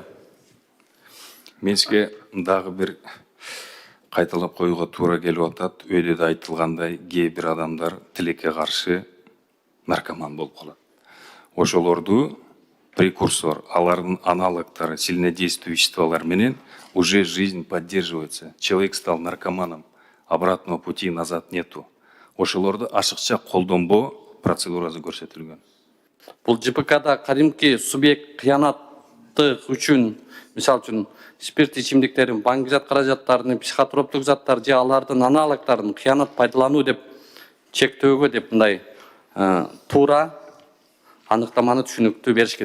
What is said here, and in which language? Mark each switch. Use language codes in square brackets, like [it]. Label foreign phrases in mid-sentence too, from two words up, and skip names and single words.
[ky] Мен сизге дагы бир кайталап коюуга туура келип атат. Өйдө да айтылгандай, кээ бир адамдар тилекке каршы наркоман болуп калат. Ошолорду прекурсор, алардын аналогдору, сильнодействующие веществолар менен [ru] уже жизнь поддерживается. Человек стал наркоманом, обратного пути назад нету. [ky] Ошолорду ашыкча колдонбоо процедурасы көрсөтүлгөн. Бул ЖПКда кадимки субъект кыянаттык үчүн, мисалы үчүн спирт ичимдиктерин, баңгизат каражаттарын, психотроптук заттар же алардын аналогдорун кыянат пайдалануу деп чектөөгө деп мындай туура аныктаманы түшүнүктүү бериш керек.